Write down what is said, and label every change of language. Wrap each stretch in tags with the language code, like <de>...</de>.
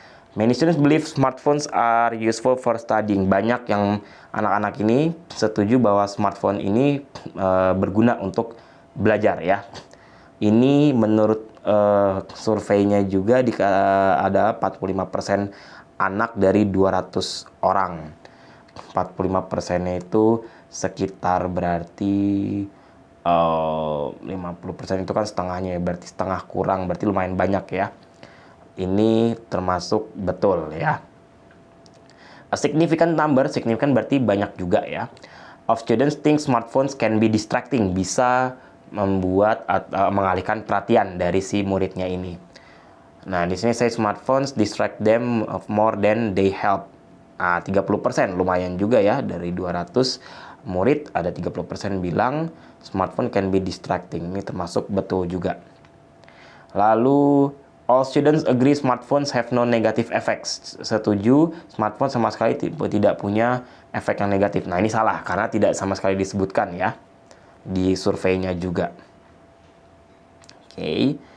<en>Many students believe smartphones are useful for studying.</en> <id>Banyak yang anak-anak ini setuju bahwa smartphone ini berguna untuk belajar ya. Ini menurut surveinya juga ada 45% anak dari 200 orang. 45%-nya itu sekitar berarti 50% itu kan setengahnya ya, berarti setengah kurang, berarti lumayan banyak ya. Ini termasuk betul ya.</id> <en>A significant number,</en> <id>significant berarti banyak juga ya.</id> <en>Of students think smartphones can be distracting,</en> <id>bisa membuat mengalihkan perhatian dari si muridnya ini. Nah, di sini saya</id> <en>smartphones distract them of more than they help.</en> <id>30% lumayan juga ya, dari 200 murid ada 30% bilang smartphone</id> <en>can be distracting.</en> <id>Ini termasuk betul juga. Lalu</id> <en>all students agree smartphones have no negative effects.</en> <id>Setuju, smartphone sama sekali tidak punya efek yang negatif. Nah, ini salah karena tidak sama sekali disebutkan ya di surveinya juga. Oke.</id>